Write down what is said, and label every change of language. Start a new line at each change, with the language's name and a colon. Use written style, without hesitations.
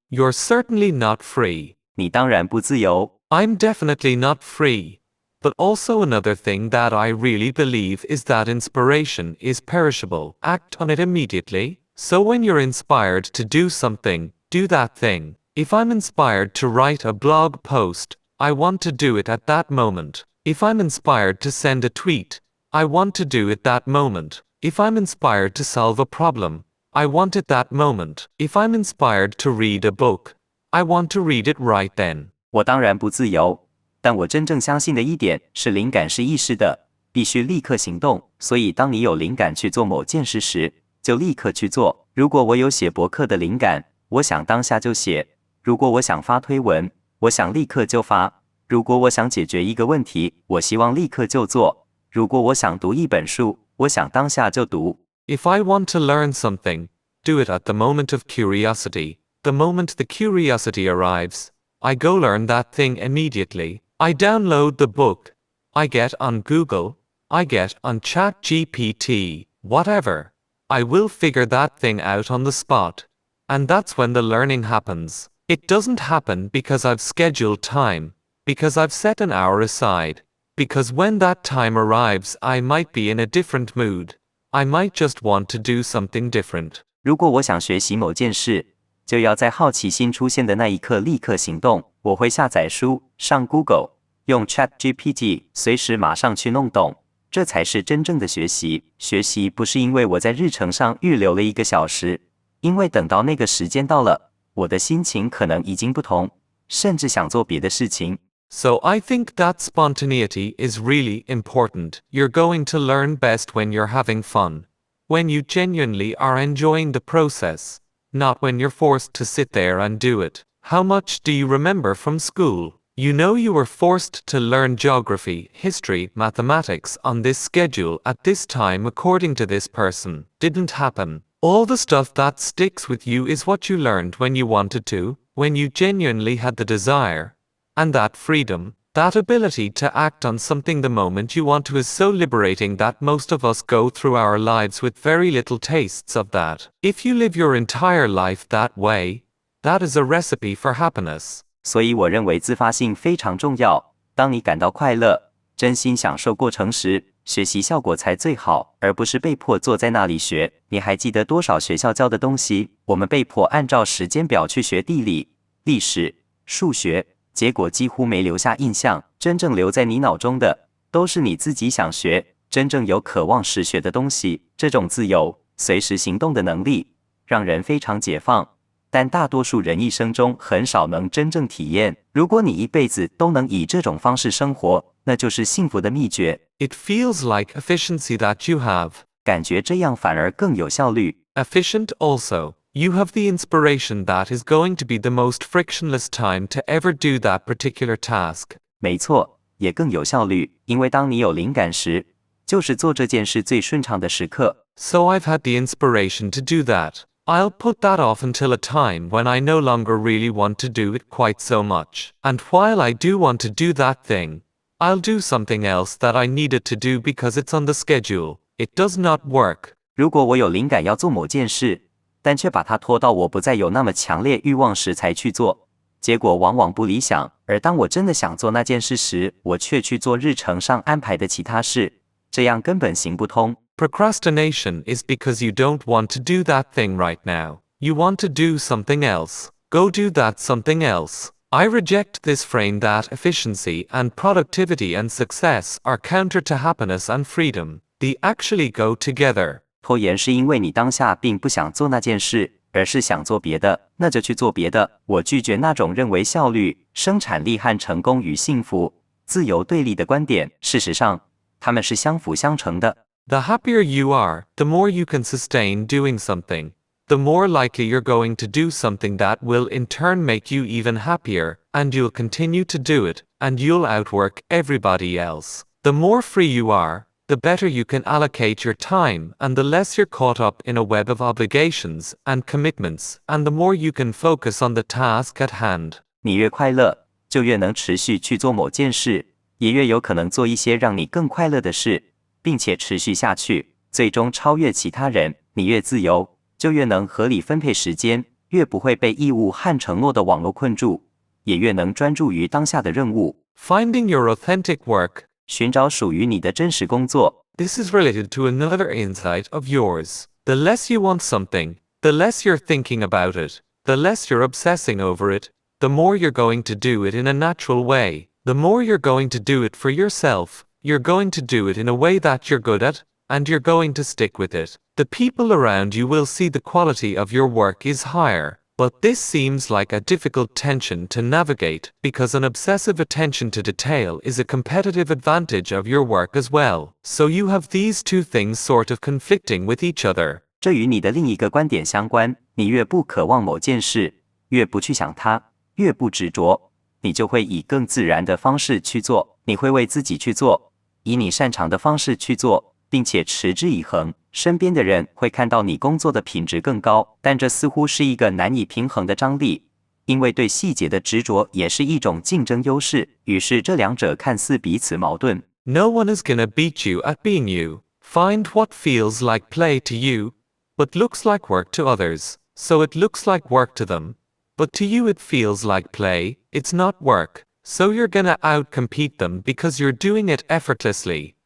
English: You're certainly not free.
Chinese: 你当然不自由。
English: I'm definitely not free. But also another thing that I really believe is that inspiration is perishable. Act on it immediately. So when you're inspired to do something, do that thing. If I'm inspired to write a blog post, I want to do it at that moment. If I'm inspired to send a tweet, I want to do it that moment. If I'm inspired to solve a problem, I want it that moment. If I'm inspired to read a book, I want to read it right then.
Chinese: 我当然不自由，但我真正相信的一点是灵感是一时的，必须立刻行动。所以当你有灵感去做某件事时，就立刻去做。如果我有写博客的灵感，我想当下就写；如果我想发推文，我想立刻就发；如果我想解决一个问题，我希望立刻就做；如果我想读一本书，我想当下就读。
English: If I want to learn something, do it at the moment of curiosity. The moment the curiosity arrives, I go learn that thing immediately. I download the book. I get on Google. I get on ChatGPT. Whatever. I will figure that thing out on the spot. And that's when the learning happens. It doesn't happen because I've scheduled time, because I've set an hour aside, because when that time arrives I might be in a different mood. I might just want to do something different.
Chinese: 如果我想学习某件事，就要在好奇心出现的那一刻立刻行动。我会下载书，上 Google， 用 ChatGPT， 随时马上去弄懂。这才是真正的学习。学习不是因为我在日程上预留了1个小时，因为等到那个时间到了，我的心情可能已经不同，甚至想做别的事情。
English: So I think that spontaneity is really important. You're going to learn best when you're having fun, when you genuinely are enjoying the process. not when you're forced to sit there and do it. How much do you remember from school? You know you were forced to learn geography, history, mathematics on this schedule at this time according to this person. Didn't happen. All the stuff that sticks with you is what you learned when you wanted to, when you genuinely had the desire. And that freedom, that ability to act on something the moment you want to is so liberating that most of us go through our lives with very little tastes of that. If you live your entire life that way, that is a recipe for happiness.
Chinese: 所以我认为自发性非常重要。当你感到快乐，真心享受过程时，学习效果才最好，而不是被迫坐在那里学。你还记得多少学校教的东西？我们被迫按照时间表去学地理、历史、数学，结果几乎没留下印象。真正留在你脑中的，都是你自己想学、真正有渴望实学的东西。这种自由、随时行动的能力，让人非常解放。但大多数人一生中很少能真正体验。如果你一辈子都能以这种方式生活，那就是幸福的秘诀。
English: It feels like efficiency that you have.
Chinese: 感觉这样反而更有效率。
English: Efficient also. You have the inspiration that is going to be the most frictionless time to ever do that particular task.
Chinese: 没错，也更有效率，因为当你有灵感时，就是做这件事最顺畅的时刻。
English: So I've had the inspiration to do that. I'll put that off until a time when I no longer really want to do it quite so much. And while I do want to do that thing, I'll do something else that I needed to do because it's on the schedule. It does not work.
Chinese: 如果我有灵感要做某件事，但却把它拖到我不再有那么强烈欲望时才去做，结果往往不理想。而当我真的想做那件事时，我却去做日程上安排的其他事，这样根本行不通。
English: Procrastination is because you don't want to do that thing right now. You want to do something else. Go do that something else. I reject this frame that efficiency and productivity and success are counter to happiness and freedom. They actually go together.
Chinese: 拖延是因为你当下并不想做那件事，而是想做别的，那就去做别的。我拒绝那种认为效率、生产力和成功与幸福、自由对立的观点。事实上，它们是相辅相成的。
English: The happier you are, the more you can sustain doing something. The more likely you're going to do something that will in turn make you even happier, and you'll continue to do it, and you'll outwork everybody else. The more free you are, the better you can allocate your time, and the less you're caught up in a web of obligations and commitments, and the more you can focus on the task at hand.
Chinese: 你越快乐，就越能持续去做某件事，也越有可能做一些让你更快乐的事，并且持续下去，最终超越其他人。你越自由，就越能合理分配时间，越不会被义务和承诺的网络困住，也越能专注于当下的任务。
English: Finding your authentic work.
Chinese: 寻找属于你的真实工作。
English: This is related to another insight of yours. The less you want something, the less you're thinking about it, the less you're obsessing over it, the more you're going to do it in a natural way. The more you're going to do it for yourself, you're going to do it in a way that you're good at, and you're going to stick with it. The people around you will see the quality of your work is higher. But this seems like a difficult tension to navigate because an obsessive attention to detail is a competitive advantage of your work as well. So you have these two things sort of conflicting with each other.
Chinese: 这与你的另一个观点相关。你越不渴望某件事，越不去想它，越不执着，你就会以更自然的方式去做。你会为自己去做，以你擅长的方式去做，并且持之以恒。身边的人会看到你工作的品质更高，但这似乎是一个难以平衡的张力，因为对细节的执着也是一种竞争优势，于是这两者看似彼此矛盾。
English: No one is gonna beat you at being you. Find what feels like play to you, but looks like work to others. So it looks like work to them, but to you it feels like play. It's not work. So you're gonna outcompete them because you're doing it effortlessly.